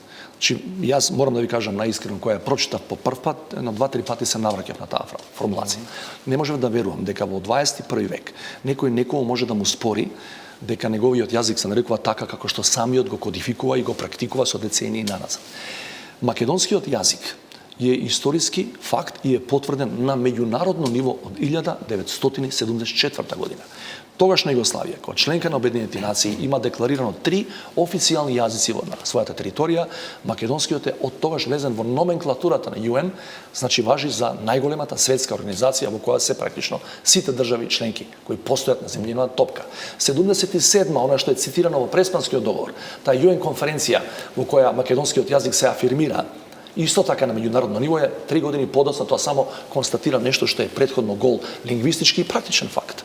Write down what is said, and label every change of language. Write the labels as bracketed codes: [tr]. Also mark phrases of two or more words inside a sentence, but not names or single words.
[mk] Значи, јас морам да ви кажам наискрено, која ја прочитав по прв пат, едно 2-3 пати се навраќав на таа формулација. Не можев да верувам дека во 21 век некој некому може да му спори дека неговиот јазик се нарекува така како што самиот го кодификува и го практикува со децении наназад. Македонскиот јазик је историјски факт и је потврден на меѓународно ниво од 1974. година. Тогашња Југославија, као членка на Обједињених нацији, има деклариранo 3 официјални јазици на својата територија. Македонскиот је од тогаш везан во nomenklatурата на UN, значи важи за најголемата светска организација во која се практично сите држави членки кои постојат на земјината топка. 77 она што е цитирано во Преспанскиот договор, таа UN конференција во која македонскиот јазик се афирмира, исто така на меѓународно ниво е 3 години подоцна, тоа само констатира нешто што е претходно гол лингвистички и практичен факт.